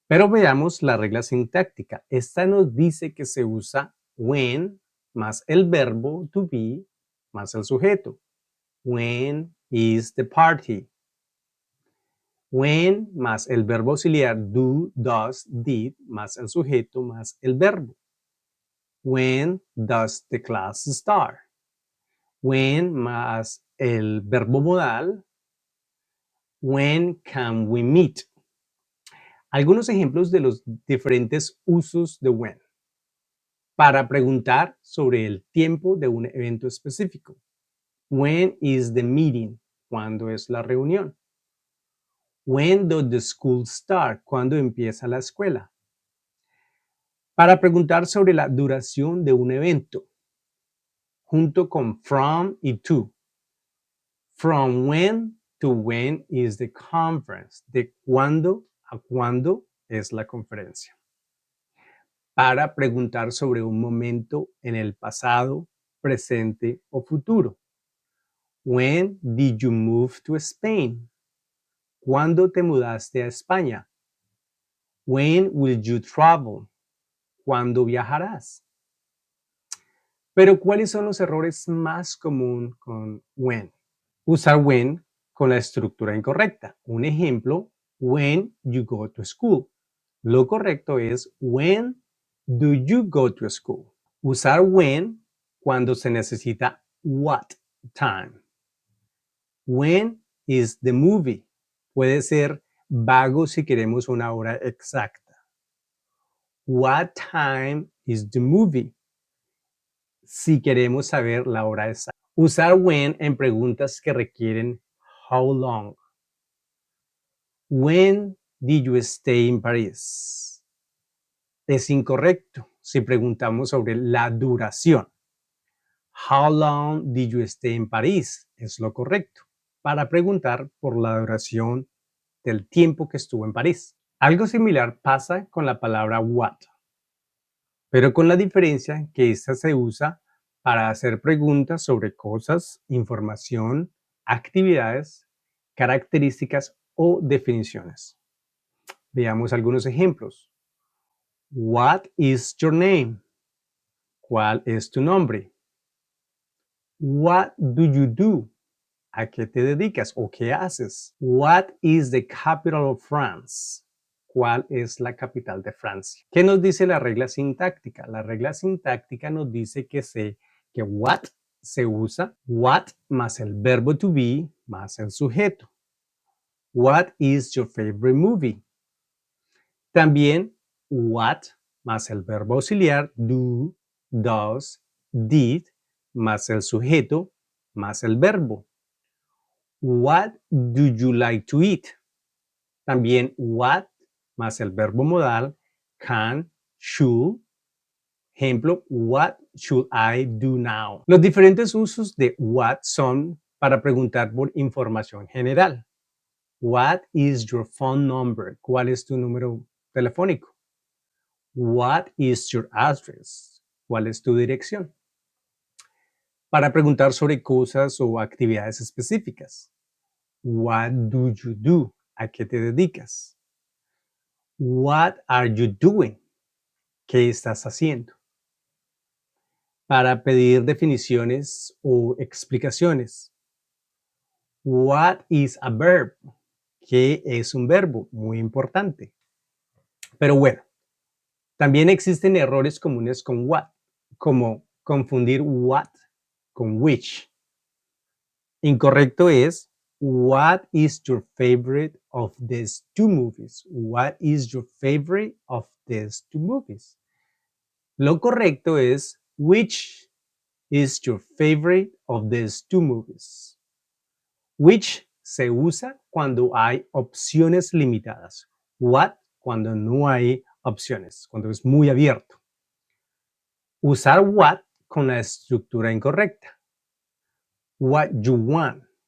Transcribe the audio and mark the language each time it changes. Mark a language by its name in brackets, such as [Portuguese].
[Spanish] Pero veamos la regla sintáctica. Esta nos dice que se usa when más el verbo to be más el sujeto. [English] When is the party? [Spanish] When más el verbo auxiliar do, does, did más el sujeto más el verbo. [English] When does the class start? [Spanish] When más el verbo modal. [English] When can we meet? [Spanish] Algunos ejemplos de los diferentes usos de when. Para preguntar sobre el tiempo de un evento específico. [English] When is the meeting? [Spanish] ¿Cuándo es la reunión? [English] When does the school start? [Spanish] ¿Cuándo empieza la escuela? Para preguntar sobre la duración de un evento, junto con from y to. [English] From when to when is the conference? [Spanish] De cuándo a cuándo es la conferencia. Para preguntar sobre un momento en el pasado, presente o futuro. [English] When did you move to Spain? [Spanish] ¿Cuándo te mudaste a España? [English] When will you travel? [Spanish] ¿Cuándo viajarás? Pero ¿cuáles son los errores más comunes con when? Usar when con la estructura incorrecta. Un ejemplo, [English] when you go to school. [Spanish] Lo correcto es [English] when do you go to school? [Spanish] Usar when cuando se necesita what time. [English] When is the movie? [Spanish] Puede ser vago si queremos una hora exacta. [English] What time is the movie? [Spanish] Si queremos saber la hora exacta. Usar when en preguntas que requieren how long. [English] When did you stay in Paris? [Spanish] Es incorrecto si preguntamos sobre la duración. [English] How long did you stay in Paris? [Spanish] Es lo correcto para preguntar por la duración del tiempo que estuvo en París. Algo similar pasa con la palabra what, pero con la diferencia que esta se usa para hacer preguntas sobre cosas, información, actividades, características o definiciones. Veamos algunos ejemplos. [English] What is your name? [Spanish] ¿Cuál es tu nombre? [English] What do you do? [Spanish] ¿A qué te dedicas o qué haces? [English] What is the capital of France? [Spanish] ¿Cuál es la capital de Francia? ¿Qué nos dice la regla sintáctica? La regla sintáctica nos dice que what se usa what más el verbo to be más el sujeto. [English] What is your favorite movie? [Spanish] También what más el verbo auxiliar do, does, did más el sujeto más el verbo. [English] What do you like to eat? [Spanish] También what más el verbo modal can, should. Ejemplo, [English] what should I do now? [Spanish] Los diferentes usos de what son para preguntar por información general. [English] What is your phone number? [Spanish] ¿Cuál es tu número telefónico? [English] What is your address? [Spanish] ¿Cuál es tu dirección? Para preguntar sobre cosas o actividades específicas. [English] What do you do? [Spanish] ¿A qué te dedicas? [English] What are you doing? [Spanish] ¿Qué estás haciendo? Para pedir definiciones o explicaciones. [English] What is a verb? [Spanish] ¿Qué es un verbo? Muy importante. Pero bueno, también existen errores comunes con what, como confundir what con which. Incorrecto es [English] what is your favorite of these two movies? What is your favorite of these two movies? [Spanish] Lo correcto es [English] which is your favorite of these two movies? [Spanish] Which se usa cuando hay opciones limitadas. What cuando no hay opciones, cuando es muy abierto. Usar what con la estructura incorrecta. [English] What you want.